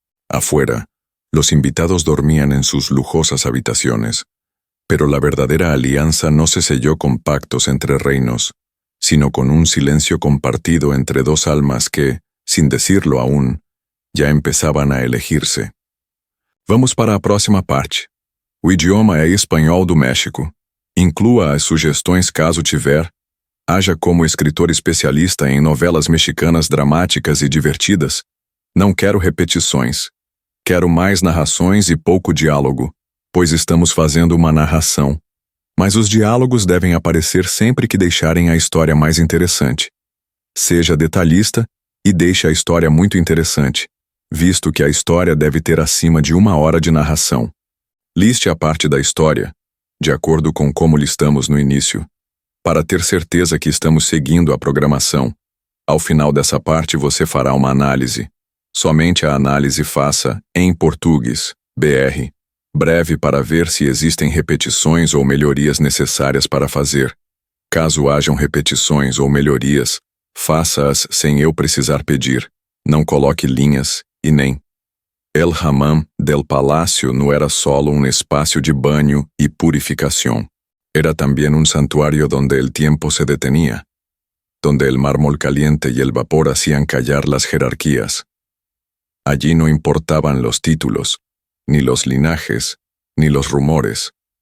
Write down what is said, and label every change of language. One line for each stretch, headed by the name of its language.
Spanish: Afuera, los invitados dormían en sus lujosas habitaciones, pero la verdadera alianza no se selló con pactos entre reinos, sino con un silencio compartido entre dos almas que, sin decirlo aún, já empezaban a elegirse.
Portuguese: Vamos para a próxima parte. O idioma é espanhol do México. Inclua as sugestões caso tiver. Haja como escritor especialista em novelas mexicanas dramáticas e divertidas. Não quero repetições. Quero mais narrações e pouco diálogo, pois estamos fazendo uma narração. Mas os diálogos devem aparecer sempre que deixarem a história mais interessante. Seja detalhista e deixe a história muito interessante, visto que a história deve ter acima de 1 hora de narração. Liste a parte da história, de acordo com como listamos no início, para ter certeza que estamos seguindo a programação. Ao final dessa parte você fará uma análise. Somente a análise faça, em português, BR, breve para ver se existem repetições ou melhorias necessárias para fazer. Caso hajam repetições ou melhorias, faça-as sem eu precisar pedir. Não coloque linhas e nem.
Spanish: El hammam del palacio no era solo un espacio de baño y purificación. Era también un santuario donde el tiempo se detenía, donde el mármol caliente y el vapor hacían callar las jerarquías. Allí no importaban los títulos, ni los linajes, ni los rumores.